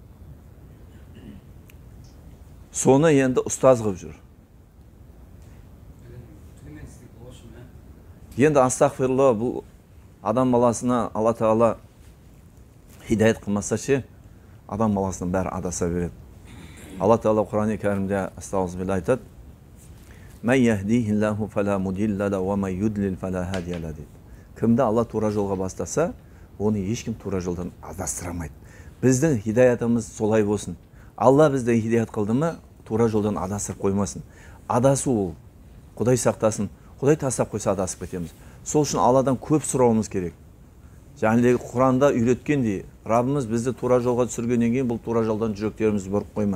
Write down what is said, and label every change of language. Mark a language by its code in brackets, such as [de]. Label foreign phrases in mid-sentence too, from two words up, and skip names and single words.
[kk] Соны енді ұстаз қылып жүр. Енді астағфирулла, бұл адам баласына Алла Тағала хидаят қылмаса ше, адам баласының бәрі адаса береді. Алла Тағала Құран-ы Кәрімде астағфирулла айтады: [ar] "من يهد الله فلا مضل له ومن يضلل فلا هادي له" дейді. [kk] Кімді Алла тура жолға бастаса, оны ешкім тура жолдан адастыра алмайды. Біздің хидаятымыз солай болсын. Алла бізді хидаят қылды ма, тура жолдан адастырып қоймасын. Адасу ол, Құдай сақтасын. Құдай тастап қойса адасып кетеміз. Сол үшін Алладан көп сұрауымыз керек. Жаңағы Құранда үйреткендей, Раббымыз бізді тура жолға түсіргеннен кейін бұл тура жолдан жүректерімізді бұрып қойма.